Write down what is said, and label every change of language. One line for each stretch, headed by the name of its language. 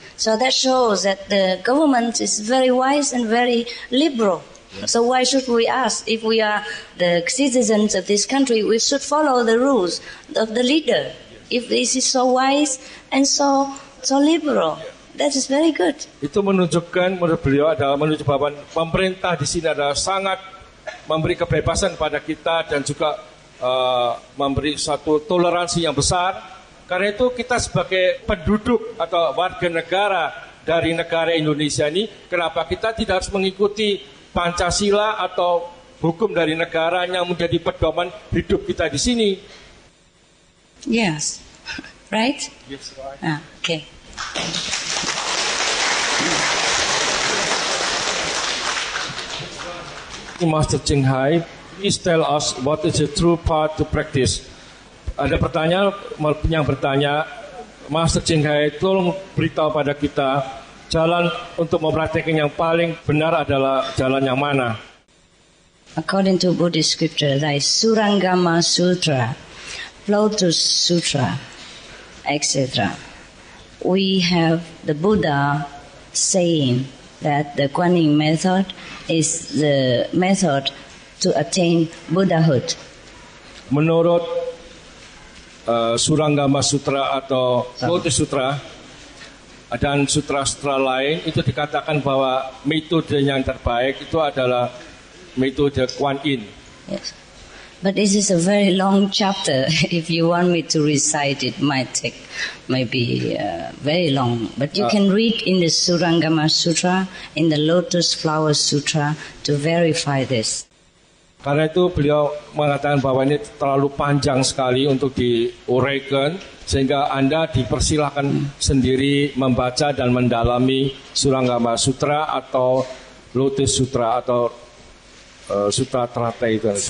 English: So that shows that the government is very wise and very liberal. So why should we ask? If we are the citizens of this country, we should follow the rules of the leader. If this is so wise and so liberal, that is very good.
Indonesian: Itu menunjukkan, menurut beliau adalah menunjukkan bahwa pemerintah di sini adalah sangat memberi kebebasan pada kita dan juga memberi satu toleransi yang besar. Karena itu kita sebagai penduduk atau warga negara dari negara Indonesia ini, kenapa kita tidak harus mengikuti Pancasila atau hukum dari negara yang menjadi pedoman hidup kita di sini?
English: Yes, right? Yes, right. Okay. Master Ching Hai, please tell us what is the true path to practice.
Indonesian: Ada pertanyaan yang bertanya, Master Ching Hai, tolong beritahu pada kita jalan untuk mempraktikkan yang paling benar adalah jalan yang mana?
English: According to Buddhist scripture, there is Surangama Sutra, Lotus Sutra, etc. We have the Buddha saying that the Guanyin method is the method to attain Buddhahood.
Indonesian: Menurut Suranggama Sutra atau Lotus Sutra dan sutra-sutra lain, itu dikatakan bahwa metode yang terbaik itu adalah metode Guanyin.
English: Yes. But this is a very long chapter. If you want me to recite it, might take maybe very long. But you can read in the Surangama Sutra, in the Lotus Flower Sutra, to verify this.
Indonesian: Karena itu beliau mengatakan bahwa ini terlalu panjang sekali untuk diuraikan, sehingga Anda dipersilahkan sendiri membaca dan mendalami Surangama Sutra atau Lotus Sutra atau Sutra Teratai itu.